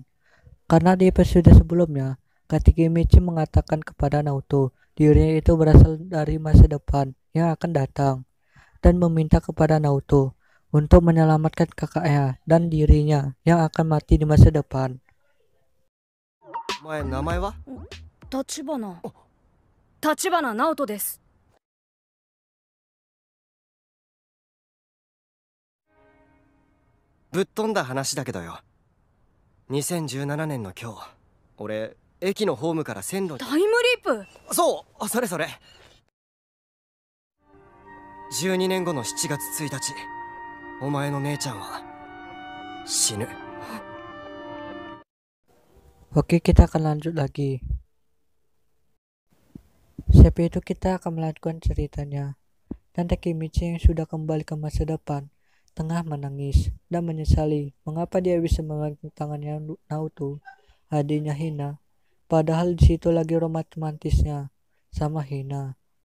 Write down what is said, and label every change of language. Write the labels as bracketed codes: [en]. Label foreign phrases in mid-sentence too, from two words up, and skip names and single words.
[id] Karena di episode sebelumnya, Takemichi mengatakan kepada Naoto dirinya itu berasal dari masa depan yang akan datang, dan meminta kepada Naoto untuk menyelamatkan kakaknya dan dirinya yang akan mati di masa depan. [ja] 前名前は？立花。立花直人です。ぶっ飛んだ話だけどよ。2017年の今日、俺駅のホームから線路に。タイムリープ。そう、それそれ。12年後の7月1日、お前の姉ちゃんは死ぬ。 [id] Oke, kita akan lanjut lagi. Siapa itu kita akan melanjutkan ceritanya. Dan Takemichi yang sudah kembali ke masa depan tengah menangis dan menyesali mengapa dia bisa memegang tangannya Naoto, adiknya Hina, padahal di situ lagi romantisnya sama Hina.